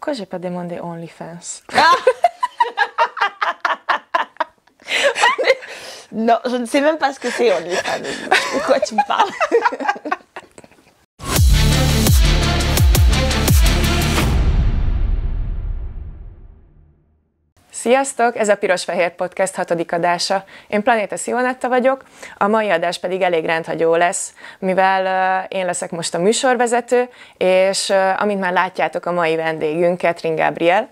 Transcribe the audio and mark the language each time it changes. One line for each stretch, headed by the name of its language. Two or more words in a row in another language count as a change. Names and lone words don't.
French: Pourquoi j'ai pas demandé OnlyFans? Non, je ne sais même pas ce que c'est OnlyFans. De quoi tu me parles?
Hungarian: Sziasztok! Ez a Piros-Fehér Podcast 6. adása. Én Planéta Szionetta vagyok, a mai adás pedig elég rendhagyó lesz, mivel én leszek most a műsorvezető, és amint már látjátok, a mai vendégünk Catherine Gabriel.